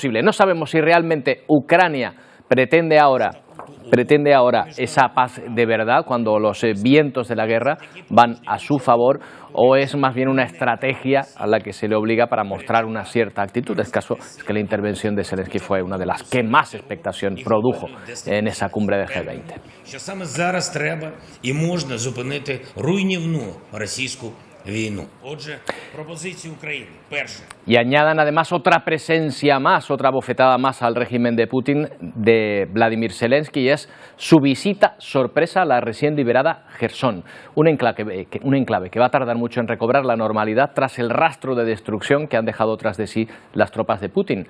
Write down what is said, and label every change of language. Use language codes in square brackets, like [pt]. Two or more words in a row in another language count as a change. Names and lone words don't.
[es] No sabemos si realmente Ucrania pretende ahora esa paz de verdad cuando los vientos de la guerra van a su favor, o es más bien una estrategia a la que se le obliga para mostrar una cierta actitud. El caso es que la intervención de Zelensky fue una de las que más expectación produjo en esa cumbre del G20. [uk] Що саме зараз треба і можна зупинити руйнівну російську війну. Отже, пропозиції України. Перше. [es] Y añadan además otra presencia más, otra bofetada más al régimen de Putin, de Vladimir Zelensky, y es su visita sorpresa a la recién liberada Jersón, un enclave que va a tardar mucho en recobrar la normalidad tras el rastro de destrucción que han dejado tras de sí las tropas de Putin.